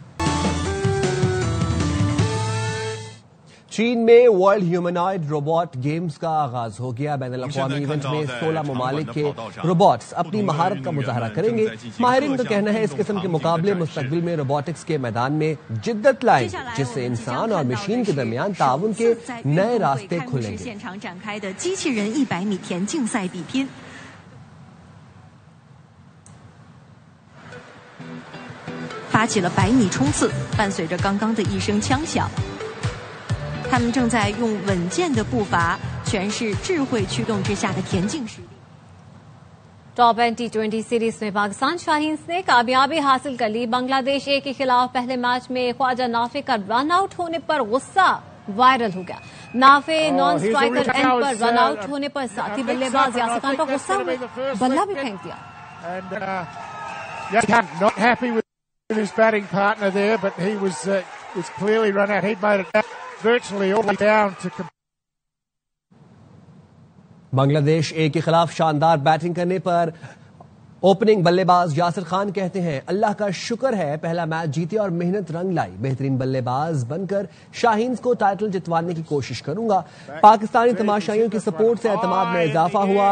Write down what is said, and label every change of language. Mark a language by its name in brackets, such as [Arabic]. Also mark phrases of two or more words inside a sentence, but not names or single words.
[Urdu] چین میں ورلڈ ہیومنائڈ روبوٹ گیمز کا آغاز ہو گیا. بین الاقوامی ایونٹ میں 16 ممالک کے روبوٹس اپنی مہارت کا مظاہرہ کریں گے. ماہرین کا کہنا ہے اس قسم کے مقابلے مستقبل میں روبوٹکس کے میدان میں جدت لائیں گے، جس سے انسان اور مشین کے درمیان تعاون کے نئے راستے کھلیں گے. [Chinese] 发起了100米冲刺，伴随着刚刚的一声枪响，他们正在用稳健的步伐诠释智慧驱动之下的田径实力。 [Urdu] ٹاپ اینڈ T20 سیریز میں پاکستان شاہینز نے کامیابی حاصل کر لی. بنگلہ دیش اے کے خلاف پہلے میچ میں خواجہ نافع کا [English] run out [Urdu] ہونے پر غصہ وائرل ہو گیا. نافع [English] non striker end [Urdu] پر [English] run out [Urdu] ہونے پر ساتھی بلے باز یاسر خان پر غصہ ہوئے، بلہ بھی پھینک دیا. [English] His batting partner there, but he was clearly run out. He'd made it virtually all the way down to. [Urdu] بنگلہ دیش اے کے خلاف شاندار بیٹنگ کرنے پر اوپننگ بلے باز یاسر خان کہتے ہیں، اللہ کا شکر ہے پہلا میچ جیتے اور محنت رنگ لائی. بہترین بلے باز بن کر شاہینز کو ٹائٹل جتوانے کی کوشش کروں گا. پاکستانی تماشائیوں کی سپورٹ سے اعتماد میں اضافہ ہوا.